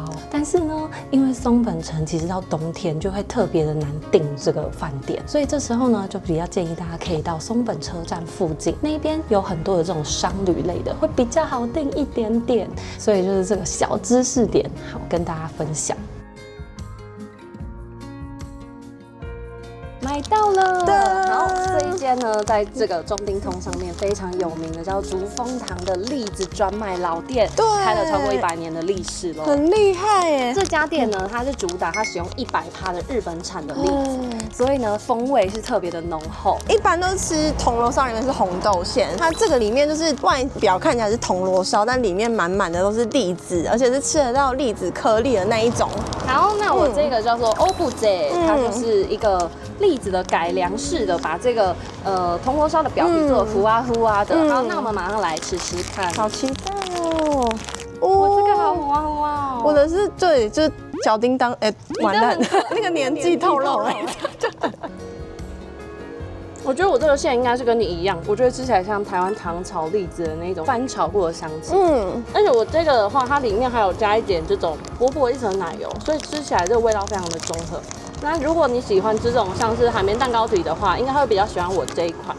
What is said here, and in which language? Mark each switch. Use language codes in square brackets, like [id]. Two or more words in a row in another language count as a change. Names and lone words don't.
[zh] 但是呢，因為松本城其實到冬天就會特別的難訂這個飯店，所以這時候呢就比較建議大家可以到松本車站附近那邊有很多的這種商旅類的，會比較好訂一點點。所以就是這個小知識點，好跟大家分享。買到了，然後這一間呢，在這個中町通上面非常有名的叫竹豐堂的栗子專賣老店，對，開了超過100年的歷史了，很厲害耶。這家店呢，它是主打它使用100%的日本產的栗子，所以呢風味是特別的濃厚。一般都吃銅鑼燒裡面是紅豆餡，它這個裡面就是外表看起來是銅鑼燒，但裡面滿滿的都是栗子，而且是吃得到栗子顆粒的那一種。好，那我這個叫做歐布姐，它就是一個栗子的改良式的，把這個銅鑼燒的表皮做糊啊糊啊的。好，那我們馬上來吃吃看。好期待哦！我這個好糊啊糊啊哦！我的是對，就是小叮當，完蛋，那個年紀透露了。我覺得我這個餡應該是跟你一樣，我覺得吃起來像台灣糖炒栗子的那種翻炒過的香氣。而且我這個的話，它裡面還有加一點這種薄薄一層奶油，所以吃起來這個味道非常的中和。那如果你喜歡吃這種像是海綿蛋糕皮的話，應該會比較喜歡我這一款。